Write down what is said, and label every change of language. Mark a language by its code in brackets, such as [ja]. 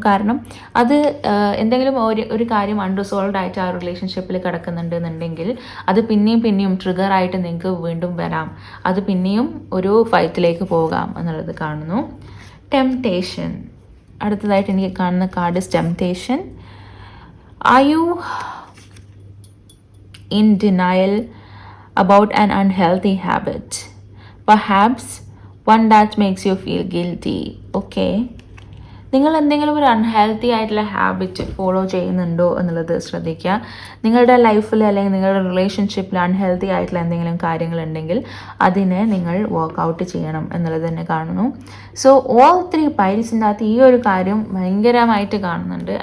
[ml] കാരണം അത് എന്തെങ്കിലും ഒരു കാര്യം അൺറിസോൾവ്ഡ് ആയിട്ട് ആ റിലേഷൻഷിപ്പിൽ കിടക്കുന്നുണ്ട് എന്നുണ്ടെങ്കിൽ അത് പിന്നെയും ട്രിഗർ ആയിട്ട് നിങ്ങൾക്ക് വീണ്ടും വരാം. അത് പിന്നെയും ഒരു ഫൈറ്റിലേക്ക് പോകാം എന്നുള്ളത് കാണുന്നു. ടെംപ്ടേഷൻ, അടുത്തതായിട്ട് എനിക്ക് കാണുന്ന card temptation. [en] Are you in denial about an unhealthy habit, perhaps one that makes you feel guilty? [ml] Okay, നിങ്ങൾ എന്തെങ്കിലും ഒരു അൺഹെൽത്തി ആയിട്ടുള്ള ഹാബിറ്റ് ഫോളോ ചെയ്യുന്നുണ്ടോ എന്നുള്ളത് ശ്രദ്ധിക്കുക. നിങ്ങളുടെ ലൈഫിൽ അല്ലെങ്കിൽ നിങ്ങളുടെ റിലേഷൻഷിപ്പിൽ അൺഹെൽത്തി ആയിട്ടുള്ള എന്തെങ്കിലും കാര്യങ്ങളുണ്ടെങ്കിൽ അതിനെ നിങ്ങൾ വർക്കൗട്ട് ചെയ്യണം എന്നുള്ളത് തന്നെ കാണുന്നു. സോ ഓൾ ത്രീ പൈൽസിൻ്റെ അകത്ത് ഈ ഒരു കാര്യം ഭയങ്കരമായിട്ട് കാണുന്നുണ്ട്.